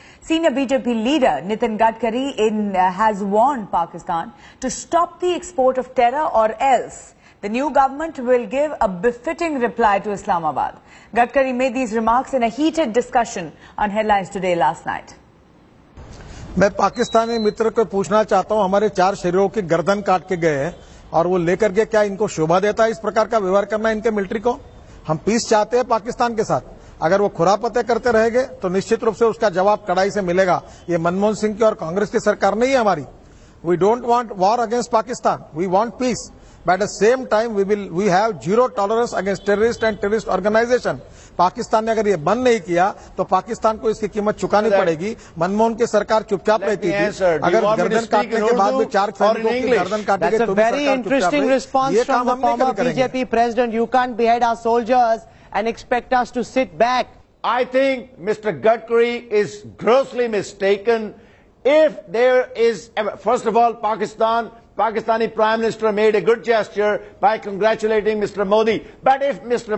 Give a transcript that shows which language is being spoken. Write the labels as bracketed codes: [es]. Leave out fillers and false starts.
[en] Senior BJP leader Nitin Gadkari has warned Pakistan to stop the export of terror or else the new government will give a befitting reply to Islamabad. Gadkari made these remarks in a heated discussion on Headlines Today last night. [hi] मैं पाकिस्तानी मित्र को पूछना चाहता हूं, हमारे 4 शरीरों की गर्दन काट के गए हैं और वो लेकर के क्या इनको शोभा देता है इस प्रकार का व्यवहार करना इनके मिलिट्री को? हम पीस चाहते हैं पाकिस्तान के साथ। अगर वो खुरापते करते रहेंगे तो निश्चित रूप से उसका जवाब कड़ाई से मिलेगा। ये मनमोहन सिंह की और कांग्रेस की सरकार नहीं है हमारी। [en] We don't want war against Pakistan, we want peace, but at the same time we have zero tolerance against terrorist and terrorist organization. [hi] Pakistan ने अगर ये बंद नहीं किया तो पाकिस्तान को इसकी कीमत चुकानी पड़ेगी। मनमोहन की सरकार चुपचाप रहती थी। अगर गर्दन काटने के बाद भी 4 सैनिकों की गर्दन काटी गई तो भी [en] very interesting response from the former BJP president. You can't behead our soldiers and expect us to sit back. I think Mr. Gadkari is grossly mistaken. If there is, first of all, Pakistani Prime Minister made a good gesture by congratulating Mr. Modi. But if Mr.